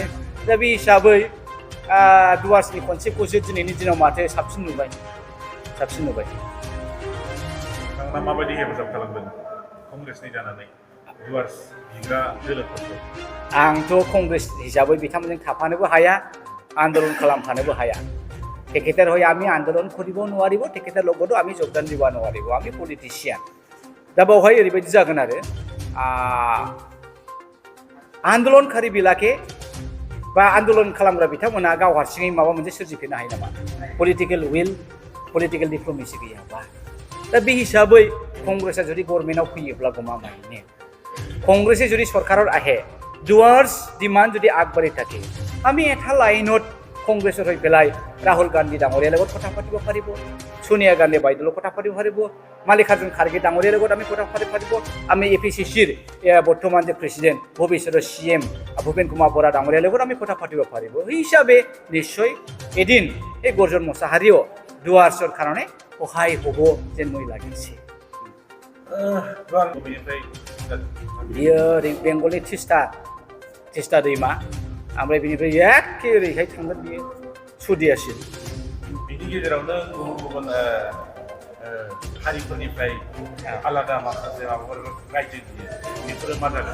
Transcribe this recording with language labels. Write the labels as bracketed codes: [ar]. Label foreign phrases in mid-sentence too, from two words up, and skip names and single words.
[brx] दा बे हिसाबै डुवार्सनि कनसेप्टखौसो दिनैनि दिनाव माथो साबसिन नुबाय। नोंथाङा माबायदि हेफाजाब खालामगोन कंग्रेसनि जानानै डुवार्स बिग्रा दोलोफोरखौ? आंथ' कंग्रेस हिसाबै बिथांमोनजों थाफानोबो हाया, आन्दोलन खालामफानोबो हाया। [as] তেখেতের হয়ে আমি আন্দোলন করিব নোৱাৰিব, তেখেতের লগতো আমি যোগদান দিব নোৱাৰিব। আমি পলিটিशिয়াन। [brx] दा बावहाय ओरैबायदि जागोन आरो आन्दोलनखारि बिलाके बा आन्दोलन खालामग्रा बिथांमोना गाव हारसिङै माबा मोनसे सोरजिफिननो हायो नामा? [en] political will, political diplomacy गैयाबा। [brx] दा बे हिसाबै कंग्रेसआ जुदि गभर्नमेन्टआव फैयोब्ला गमामायैनो कंग्रेसे जुदि सरकाराव आহে डुवार्स डिमान्ड जुदि [as] আগবাঢ়ি থাকে আমি এটা লাইনত কংগ্ৰেছৰ হৈ পেলাই ৰাহুল গান্ধী ডাঙৰীয়াৰ লগত কথা পাতিব পাৰিব, সোনিয়া গান্ধী বাইদেউৰ লগত কথা পাতিব পাৰিব, মাল্লিকাৰ্জুন খাৰ্গে ডাঙৰীয়াৰ লগত আমি কথা পাতিব পাৰিব, আমি APCCৰ বৰ্তমান যে প্ৰেচিডেণ্ট ভৱিষ্যতৰ CM ভূপেন কুমাৰ বৰা ডাঙৰীয়াৰ লগত আমি কথা পাতিব পাৰিব। সেই হিচাপে নিশ্চয় এদিন এই গৰ্জন মোছাহাৰীও ডুৱাৰ্ছৰ কাৰণে সহায় হ'ব যেন মই লাগিছে। [brx] बियो बेंगलनि तिस्ता दैमा ओमफ्राय बिनिफ्राय एखे ओरैहाय थांगोन बियो सुदियासिम। बिनि गेजेरावनो गुबुन गुबुन हारिफोरनिफ्राय आलादा माखासे माबाफोर रायजो बेफोरो मा जागोन?